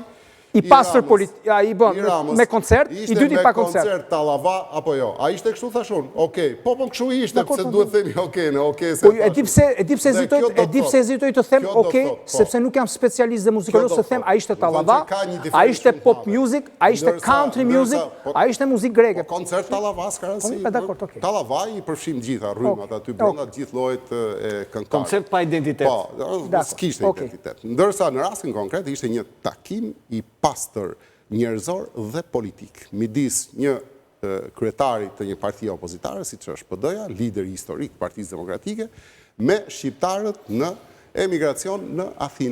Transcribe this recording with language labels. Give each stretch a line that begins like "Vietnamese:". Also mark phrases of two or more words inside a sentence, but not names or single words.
Albanian: i pastër me koncert, i dyti pa koncert. Ishte me koncert Tallava, apo jo? A ishte kështu thashun? Okej, po kështu ishte, pse duhet themi okej. E di pse hezitoj të them okej, sepse nuk jam specialist dhe muzikolog, se them a ishte Tallava, a ishte
English: pop music,
Albanian: a ishte
English: country music,
Albanian: a ishte muzikë greke. Koncert Tallava s'ka rëndësi. Tallava i përfshim gjitha rrymat aty brenda, gjithë llojet e këngëtarëve. Koncert pa identitet. Po, s'kishte identitet. Ndërsa në rastin konkret ishte një takim i pastër njerëzor dhe politik midis një kryetari të një partie opozitare, siç është PD-ja, lideri historik i Partisë Demokratike, me shqiptarët në emigracion në Athinë.